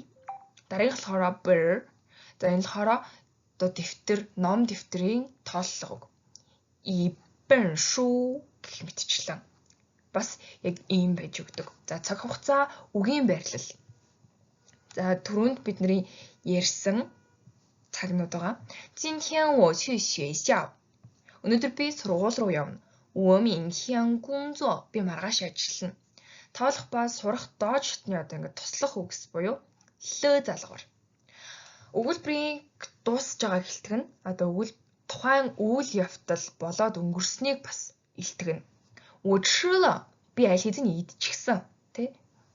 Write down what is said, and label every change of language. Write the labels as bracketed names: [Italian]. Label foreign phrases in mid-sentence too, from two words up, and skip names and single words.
[Mongolian] Дараагийнх болохоор бэр. За энэ болохоор дэвтэр, ном дэвтрийн тооллого. [Chinese] 一本书 [Mongolian] гэх мэтчлэн бас яг ийм байж өгдөг. За цаг хугацаа, үгийн байрлал. За түрүүнд бидний ярьсан цагнууд байгаа. [Chinese] 今天我去学校 [Mongolian] өнөөдөр би сургууль руу явна. [Chinese] 我明天工作 [Mongolian] би маргааш ажиллана. Тоолох ба сурах доод шатны туслах үгс буюу лö залгуур. Өгүүлбэрийн дуусж байгаа хэлтэг нь тухайн үйл явдал болоод өнгөрснийг бас илтгэнэ. [Chinese] 我吃了 [Mongolian] би аль хэзээ идчихсэн.